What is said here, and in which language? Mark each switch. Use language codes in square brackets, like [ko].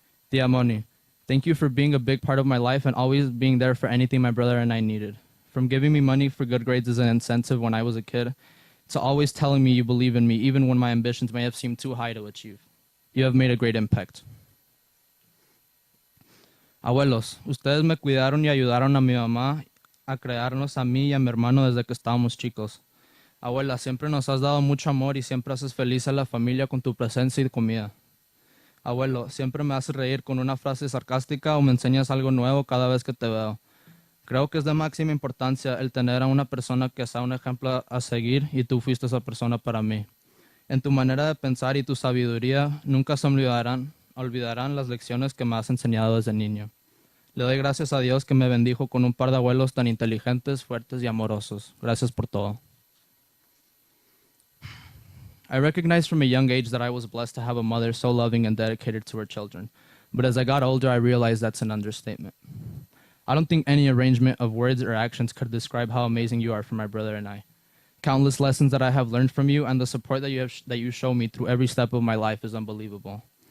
[en] Tia Moni, thank you for being a big part of my life and always being there for anything my brother and I needed. From giving me money for good grades as an incentive when I was a kid, to always telling me you believe in me even when my ambitions may have seemed too high to achieve. You have made a great impact. [es] Abuelos, ustedes me cuidaron y ayudaron a mi mamá a crearnos a mí y a mi hermano desde que estábamos chicos. Abuela, siempre nos has dado mucho amor y siempre haces feliz a la familia con tu presencia y comida. Abuelo, siempre me haces reír con una frase sarcástica o me enseñas algo nuevo cada vez que te veo. Creo que es de máxima importancia el tener a una persona que sea un ejemplo a seguir y tú fuiste esa persona para mí. En tu manera de pensar y tu sabiduría nunca se olvidarán las lecciones que me has enseñado desde niño. Le doy gracias a Dios que me bendijo con un par de abuelos tan inteligentes, fuertes y amorosos. Gracias por todo. [en] I recognized from a young age that I was blessed to have a mother so loving and dedicated to her children. But as I got older, I realized that's an understatement. I don't think any arrangement of words or actions could describe how amazing you are for my brother and I. Countless lessons that I have learned from you and the support that you show me through every step of my life is unbelievable.